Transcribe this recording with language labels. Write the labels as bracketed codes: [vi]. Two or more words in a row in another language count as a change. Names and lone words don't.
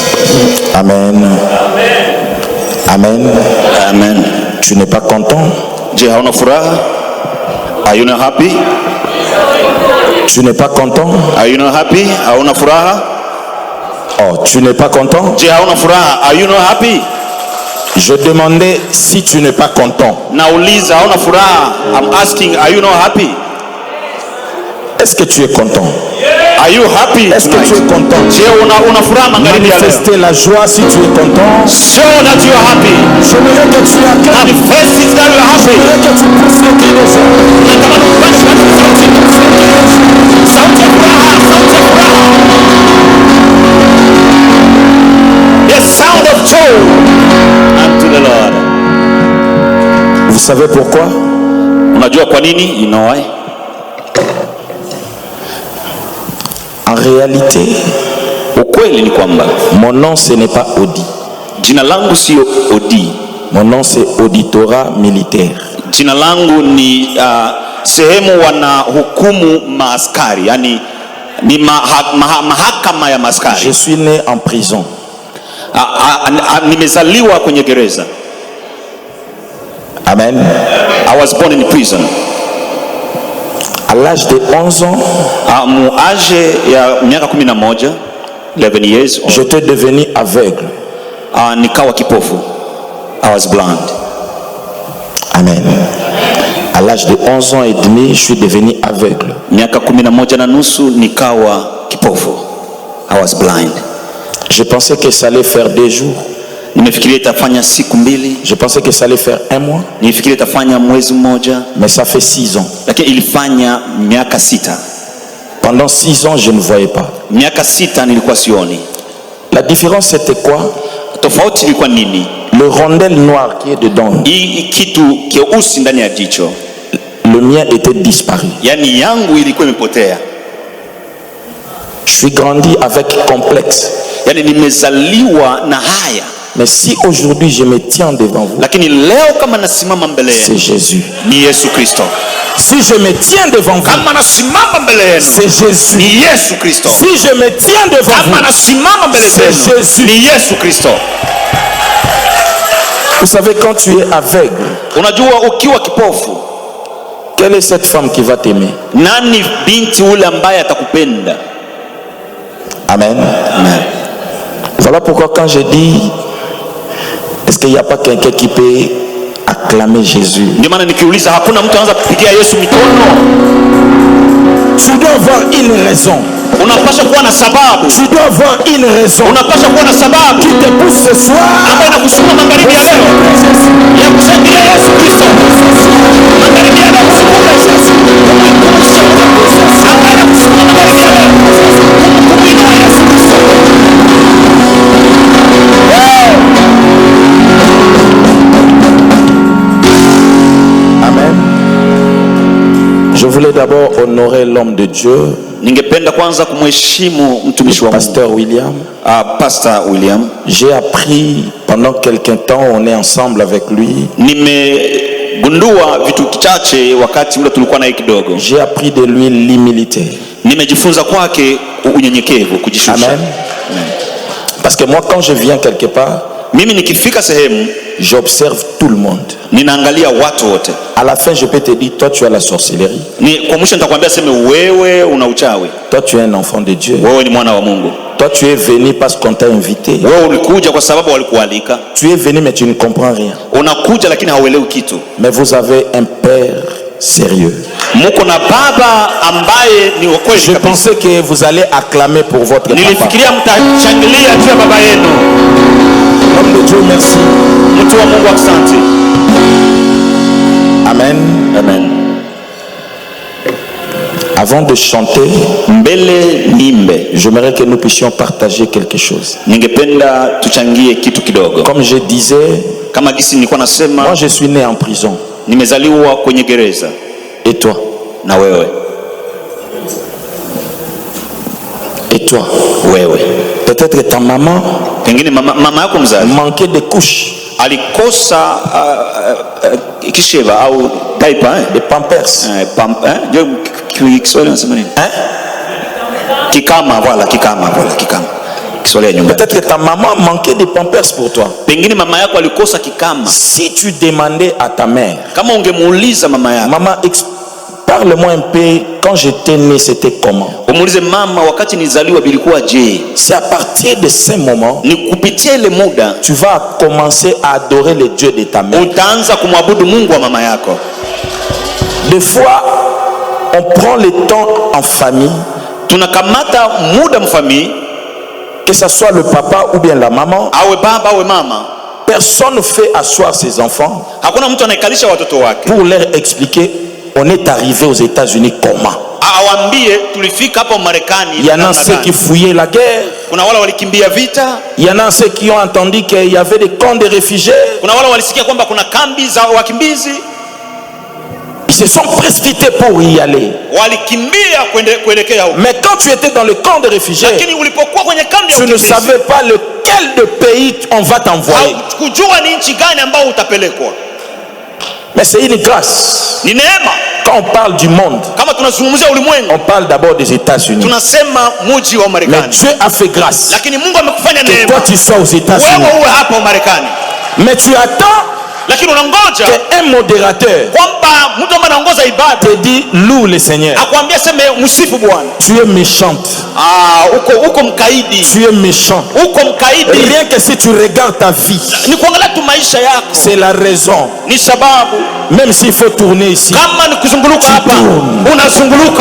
[en] Amen. Amen. Amen. [fr] Tu n'es pas content? [sw] Je hauna furaha? [en] Are you not happy? [fr] Tu n'es pas content? [en] Are you not happy? [sw] Hauna furaha? [fr] Oh, tu n'es pas content? [sw] Je hauna furaha? [en] Are you not happy? [fr] Je demandais si tu n'es pas content. [sw] Nauliza hauna furaha? [en] I'm asking, are you not happy? [fr] Est-ce que tu es content? [en] Are you happy? [fr] Est-ce que tu es content? [sw] Je una furaha magharibi ya leo? [fr] Manifester la joie si tu es content. [en] Show that you are happy. [fr] J'aimerais que tu acclames. [en] Manifest it that you are happy. [fr] J'aimerais que tu pousses le cri de joie. [sw] Natamani upashe sauti ya furaha, sauti ya furaha. [en] The sound of joy unto the Lord. [fr] Vous savez pourquoi? [sw] Unajua kwa nini? [en] You know why? [fr] En réalité, [sw] ukweli ni kwamba [fr] mon nom ce n'est pas Odi. [sw] Jina langu sio Odi. [fr] Mon nom c'est Auditorat Militaire. [sw] Jina langu ni sehemu wana hukumu maaskari, yani ni mahakama ya maaskari. [fr] Je suis né en prison. [sw] Nimezaliwa kwenye gereza. [en] Amen. I was born in prison. [fr] À l'âge de 11 ans, [sw] âge ya miaka 11, [en] 11 years old, [fr] j'étais devenu aveugle. [sw] Nikawa kipofu. [en] I was blind. Amen. [fr] À l'âge de 11 ans et demi, je suis devenu aveugle. [sw] Miaka 11 na nusu nikawa kipofu. [en] I was blind. [fr] Je pensais que ça allait faire 2 jours. [sw] Nimefikiria itafanya siku 2. [fr] Je pensais que ça allait faire 1 mois. [sw] Nimefikiria itafanya mwezi mmoja. [fr] Mais ça fait 6 ans. [sw] Lakini ilifanya miaka 6. [fr] Pendant 6 ans, je ne voyais pas. [sw] Miaka 6 nilikuwa sioni. [fr] La différence c'était quoi? [sw] Tofauti ilikuwa nini? [fr] Le rondel noir qui est dedans. [sw] Hii kitu keusi ndani ya jicho. [fr] Le mien était disparu. [sw] Yani yangu ilikuwa imepotea. [fr] Je suis grandi avec complexe. [sw] Yani nimezaliwa na haya. [fr] Mais si aujourd'hui je me tiens devant vous, [sw] lakini leo kama nasimama mbele yenu, [fr] c'est Jésus. [sw] Ni Yesu Kristo. [fr] Si je me tiens devant vous, [sw] kama nasimama mbele yenu, [fr] c'est Jésus. [sw] Ni Yesu Kristo. [fr] Si je me tiens devant vous, [sw] kama nasimama mbele [fr] c'est Jésus. [sw] Ni Yesu Kristo. [fr] Vous savez, quand tu es aveugle, [sw] unajua ukiwa kipofu, [fr] quelle est cette femme qui va t'aimer? [sw] Nani binti ule ambaye atakupenda? [en] Amen. Amen. [fr] Voilà pourquoi quand je dis, est-ce qu'il n'y a pas quelqu'un qui peut acclamer Jésus? [sw] Ndio maana nikiuliza hakuna mtu anaweza kupigia Yesu mikono. [fr] Tu dois avoir une raison. [sw] Unapaswa kuwa na sababu. [fr] Tu dois avoir une raison. [sw] Unapaswa kuwa na sababu [fr] qui te pousse ce soir [sw] ambayo inakusukuma magharibi ya leo ya kushangilia Yesu Kristo. Magharibi ya leo kusukuma Yesu. Ambayo inakusukuma magharibi ya leo kumwinua Yesu Kristo. [en] Amen. [fr] Je voulais d'abord honorer l'homme de Dieu. [sw] Ningependa kwanza kumheshimu mtumishi wa [fr] Pasteur William. [en] Pastor William. [fr] J'ai appris pendant quelques temps, on est ensemble avec lui. [sw] Nimegundua vitu kichache wakati ule tulikuwa naye kidogo. [fr] J'ai appris de lui l'humilité. [sw] Nimejifunza kwake unyenyekevu, kujishusha. [en] Amen. Amen. [fr] Parce que moi quand je viens quelque part, [sw] mimi nikifika sehemu, [fr] j'observe tout le monde. [sw] Ninaangalia watu wote. [fr] À la fin je peux te dire, toi tu as la sorcellerie. [sw] Ni kwa mwisho nitakwambia sema wewe una uchawi. [fr] Toi tu es un enfant de Dieu. [sw] Wewe ni mwana wa Mungu. [fr] Toi tu es venu parce qu'on t'a invité. [sw] Wewe ulikuja kwa sababu walikualika. [fr] Tu es venu mais tu ne comprends rien. [sw] Unakuja lakini hauelewi kitu. [fr] Mais vous avez un père sérieux. [sw] Muko na baba ambaye ni kweli. [fr] Je pensais que vous allez acclamer pour votre papa. [sw] Nilifikiria mtashangilia juu ya baba yenu. [fr] Homme de Dieu, merci. [sw] Mtu wa Mungu asante. [en] Amen. Amen. [fr] Avant de chanter, [sw] mbele nimbe, [fr] j'aimerais que nous puissions partager quelque chose. [sw] Ningependa tuchangie kitu kidogo. [fr] Comme je disais, [sw] kama gisi nilikuwa nasema, [fr] moi je suis né en prison. [sw] Nimezaliwa kwenye gereza. [fr] Et toi? [sw] Na wewe? [fr] Et toi? [sw] Wewe. [fr] Peut-être que ta maman, [sw] pengine mama yako mzazi, [fr] manquait de couches. [sw] Alikosa kisheva au diaper, [fr] de pampers. [sw] Kiswahili nasema nini? Kikama, voilà, kikama. Kiswahili ya nyumbani. [fr] Peut-être que ta maman manquait de pampers pour toi. [sw] Pengine mama yako alikosa kikama. [fr] Si tu demandais à ta mère, [sw] Kama ungemuuliza mama yako, [fr] maman, parle-moi un peu, quand j'étais né, c'était comment? [sw] umuulize mama, wakati nizaliwa bilikuwa je? [fr] C'est à partir de ce moment, [sw] Ni kupitia ile muda [fr] tu vas commencer à adorer le Dieu de ta mère. [sw] utaanza kumwabudu Mungu wa mama yako. [fr] Des fois, on prend le temps en famille, [sw] Tunakamata muda mfamii, [fr] que ce soit le papa ou bien la maman. [sw] awe baba awe mama, [fr] Personne ne fait asseoir ses enfants [sw] hakuna mtu anaikalisha watoto wake [fr] pour leur expliquer on est arrivé aux États-Unis comment. [sw] awambie tulifika hapa Marekani. [fr] Il y en a ceux qui fouillaient la guerre. [sw] Kuna wale walikimbia vita. [fr] Il y en a ceux qui ont entendu qu'il y avait des camps de réfugiés. [sw] Kuna wale walisikia kwamba kuna kambi za wakimbizi. [fr] Ils se sont précipités pour y aller. [sw] Walikimbia kuelekea huko. [fr] Mais quand tu étais dans le camp de réfugiés, [sw] Lakini ulipokuwa kwenye kambi ya [fr] tu ne [sw] wakimbizi, [fr] savais pas lequel de pays on va t'envoyer. [sw] kujua ni nchi gani ambao utapelekwa. [fr] Mais c'est une grâce. [sw] Ni neema. [fr] Quand on parle du monde, [sw] Kama tunazungumzia ulimwengu, [fr] on parle d'abord des États-Unis. [sw] tunasema mji wa [fr] Mais [sw] Marekani. [fr] Dieu a fait grâce [sw] Lakini Mungu amekufanya [fr] que [sw] neema. [fr] toi tu sois aux États-Unis. [sw] Wewe uwe hapa Marekani. [fr] Mais tu attends [sw] Lakini unangoja [fr] qu'un modérateur [sw] kwamba mtu ambaye anaongoza ibada [fr] te dit loue le Seigneur. [sw] akwambia sema msifu Bwana. [fr] Tu es méchante. [sw] Uko mkaidi. [fr] Tu es méchant. [sw] Uko mkaidi. [fr] Rien que si tu regardes ta vie, [sw] Ni kuangalia tu maisha yako. [fr] c'est la raison. [sw] Ni sababu [fr] Même s'il faut tourner ici. [sw] kama ni kuzunguluka hapa, unazunguluka.